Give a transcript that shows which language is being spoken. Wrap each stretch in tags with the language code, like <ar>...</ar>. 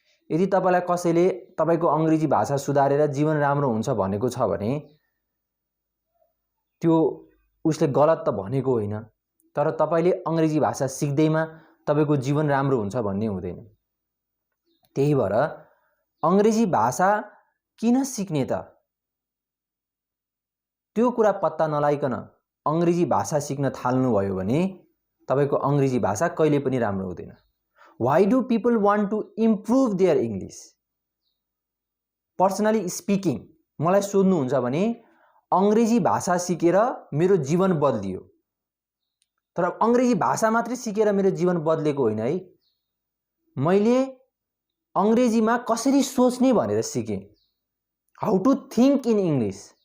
<ne>यदि तपाईलाई कसैले तपाईको अङ्ग्रेजी भाषा सुधारेर जीवन राम्रो हुन्छ भनेको छ भने त्यो उसले गलत त भनेको होइन, तर तपाईले अङ्ग्रेजी भाषा सिक्दैमा तपाईको जीवन राम्रो हुन्छ भन्ने हुँदैन। त्यही भएर अङ्ग्रेजी भाषा किन सिक्ने त, त्यो कुरा पत्ता नलाइकन अङ्ग्रेजी भाषा सिक्न थाल्नुभयो भने तपाईको अङ्ग्रेजी भाषा कहिले पनि राम्रो हुँदैन।</ne> <en>Why do people want to improve their English? Personally speaking</en> <ne>मलाई सोध्नुहुन्छ भने अङ्ग्रेजी भाषा सिकेर मेरो जीवन बदलियो, तर अङ्ग्रेजी भाषा मात्रै सिकेर मेरो जीवन बदलेको होइन है। मैले अङ्ग्रेजीमा कसरी सोच्ने भनेर सिकेँ,</ne> <en>How to think in English.</en>